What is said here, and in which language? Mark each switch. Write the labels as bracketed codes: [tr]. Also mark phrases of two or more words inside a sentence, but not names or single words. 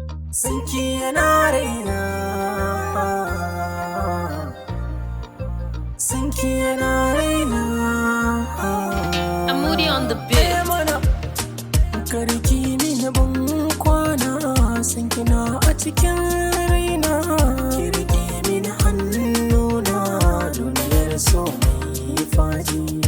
[ha] Sanki yana raina. Sanki yana raina. [en] I'm Moody on the beat. [ha] Eh, mana. Kar ki mini ban kwana, sanki na a cikin raina. Ki riƙe mini hannuna, duniyar so mai faɗi.